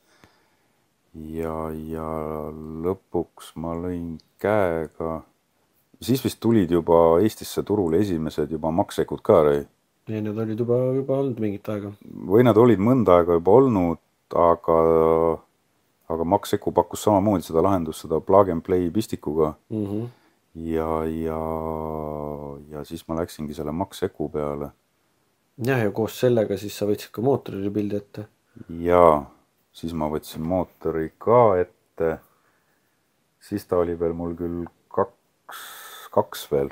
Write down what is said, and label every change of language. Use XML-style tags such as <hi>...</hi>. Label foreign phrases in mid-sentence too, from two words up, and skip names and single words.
<et>Ja lõpuks ma lõin käega. Siis vist tulid juba Eestisse turule esimesed juba maksekud ka, Rai? Ja need olid juba olnud mingit aega. Või nad olid mõnda aega juba olnud, aga Makseku pakkus samamoodi seda lahendust, seda</et> <en>plug and play</en> <et>pistikuga. Ja siis ma läksingi selle Makseku peale. Ja koos sellega siis sa võtsid ka mootori pildi ette. Ja siis ma võtsin mootori ka ette. Siis ta oli veel mul küll kaks veel.</et>